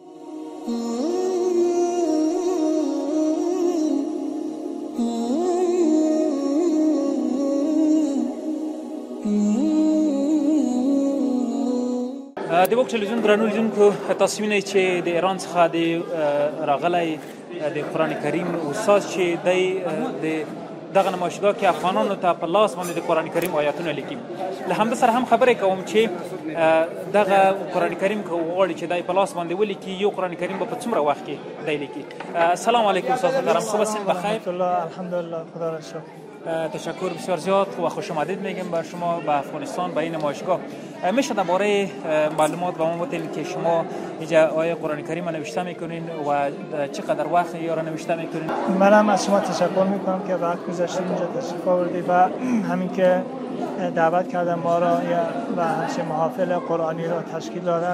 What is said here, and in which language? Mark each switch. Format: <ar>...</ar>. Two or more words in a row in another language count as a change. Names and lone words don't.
<ps>د وخت تلویزیون درنو لیدونکو تاسو وینئ چې د ایران څخه د راغلی د قرآن کریم استاد چې دی د دغه نمایشګاه کې افغانانو ته په لاس باندې د قرآن کریم آیاتونه لیکي. له همده سره هم خبرې کوم چې دغه قرآن کریم که وغواړي چې دی په لاس باندې ولیکي یو قرآن کریم به په څومره وخت کې دی لیکي.</ps> <ar>السلام علیکم</ar> <fa>استاد محترم، خوب هستین؟ بخیر الحمدلله، خدا را شکر. تشکر بسیار زیاد و خوش آمدید میگم به شما به افغانستان به این نمایشگاه. میشه درباره معلومات به ما بدین که شما اینجا آیه قرآن کریم نوشته میکنین و چقدر وقت یا را نوشته میکنین؟ منم از شما تشکر میکنم که وقت گذاشتید اینجا تشریف آوردید و همین که دعوت کردن ما را و همچنین محافل قرآنی را تشکیل دادن.</fa>